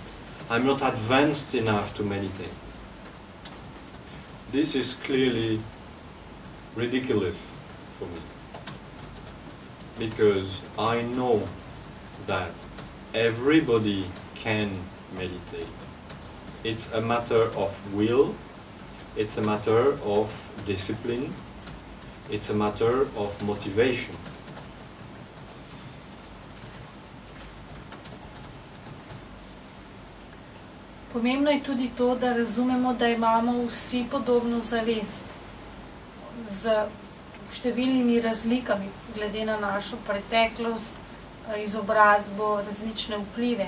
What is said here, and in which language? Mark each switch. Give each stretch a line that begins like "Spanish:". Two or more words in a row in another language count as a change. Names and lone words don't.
English: I'm not advanced enough to meditate. This is clearly ridiculous for me, because I know that everybody can meditate. It's a matter of will, it's a matter of discipline, it's a matter of motivation.
Slovenian: Pomembno je tudi to, da razumemo, da imamo vsi podobno zavest z številnimi razlikami glede na našo preteklost, izobrazbo, različne vplive.